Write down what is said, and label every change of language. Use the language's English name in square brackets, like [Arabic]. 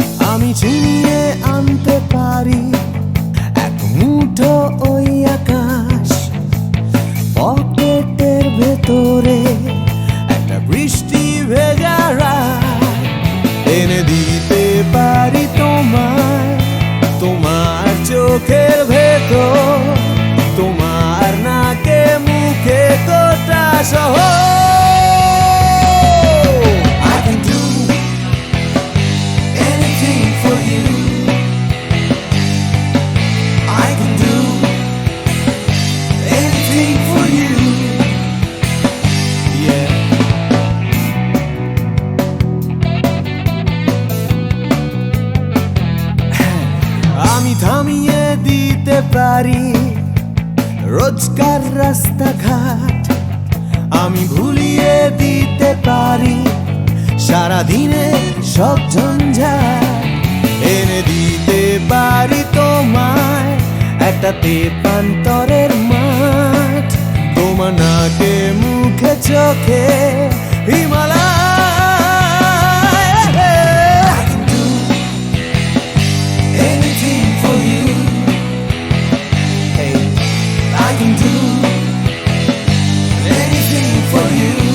[Bangla] আমি ছিনিয়ে আনতে পারি এক মুঠো ওই আকাশ, পকেটের ভেতরে একটা বৃষ্টি ভেজা রাত, এনে দিতে পারি তোমায় তোমার চোখের ভেতর, তোমার নাকে মুখে গোটা শহর। [English] I can do anything for you. I can do anything for you. Yeah. [Bangla] আমি থামিয়ে দিতে পারি রোজকার রাস্তাঘাট, আমি ভুলিয়ে দিতে পারি সারাদিনে সব ঝঞ্ঝাট, এনে দিতে পারি তোমায় একটা তেপান্তরের মাঠ, তোমার নাকে মুখে চোখে Himalaya. [English] I can do anything for you. Hey, I can do anything for you.